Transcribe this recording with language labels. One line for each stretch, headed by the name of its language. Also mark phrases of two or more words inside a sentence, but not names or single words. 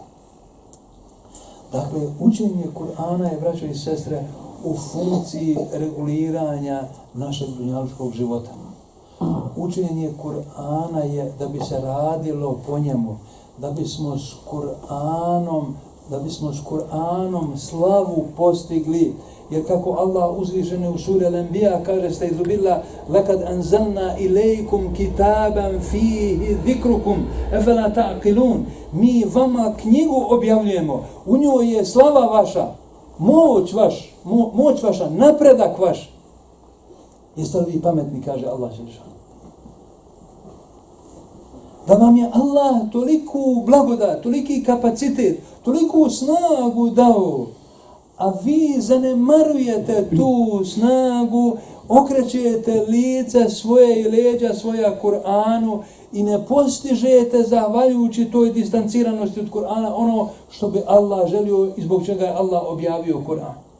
Bosnian: Dakle, učenje Kur'ana je, braćo i sestre, u funkciji reguliranja našeg dunjalučkog života. Učenje Kur'ana je da bi se radilo po njemu, da bismo s Kur'anom slavu postigli. Jer kako Allah uzvišeni u suri Al-Anbiya kaže,
Arabic: أستعيذ بالله لقد أنزلنا إليكم كتابا فيه ذكركم أفلا تعقلون.
Bosnian: Mi vama knjigu objavljujemo, u njoj je slava vaša, moć vaša, napredak vaš. Jeste li vi pametni, kaže Allah dželešanu. Da vam je Allah toliku blagodat, toliki kapacitet, toliku snagu dao, a vi zanemarujete tu snagu, okrećete lice svoje i leđa svoja Kur'anu i ne postižete, zahvaljujući toj distanciranosti od Kur'ana, ono što bi Allah želio i zbog čega je Allah objavio Kur'an.